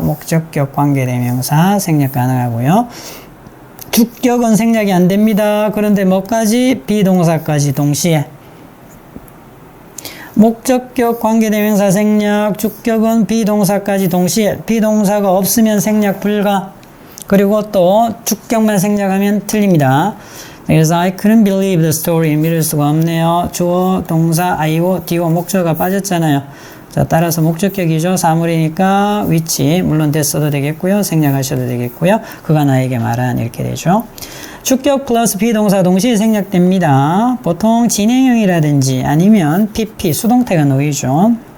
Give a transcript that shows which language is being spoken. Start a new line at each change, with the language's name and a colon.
Korean: 목적격 관계대명사 생략 가능하고요. 주격은 생략이 안 됩니다. 그런데 뭐까지? 비동사까지 동시에. 목적격 관계대명사 생략, 주격은 비동사까지 동시에. 비동사가 없으면 생략 불가. 그리고 또 주격만 생략하면 틀립니다. 그래서
English: I couldn't believe the story.
Korean: 믿을 수가 없네요. 주어, 동사, I오, D오, 목적어가 빠졌잖아요. 자, 따라서 목적격이죠. 사물이니까 which, 물론 됐어도 되겠고요. 생략하셔도 되겠고요. 그가 나에게 말한 이렇게 되죠. 주격 플러스 비동사 동시에 생략됩니다. 보통 진행형이라든지 아니면 PP, 수동태가 놓이죠.